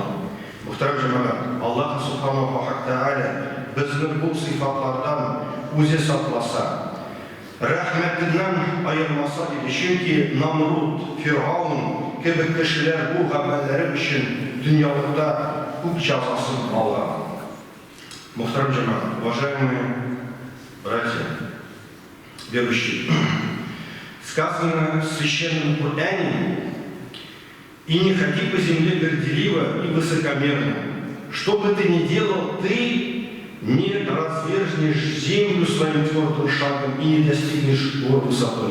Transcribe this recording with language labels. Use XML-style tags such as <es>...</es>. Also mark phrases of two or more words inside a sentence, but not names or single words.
<tt>Мөхтәрәм җәмәгать,</tt> <ar>الله سبحانه وتعالى</ar> <tt>безне бу сыйфатлардан үзе сакласа, рәхмәтеннән аермаса диде. Чөнки Намруд, Фиргавн кебек кешеләр бу гамәлләре өчен дөньялыкта күп җәзасын алган. Мөхтәрәм җәмәгать,</tt> <ru>уважаемые братья, верующие, сказано в Священном Коране: «И не ходи по земле горделиво и высокомерно. Что бы ты ни делал, ты не разверзнешь землю своим твердым шагом и не достигнешь гор высотой».</ru>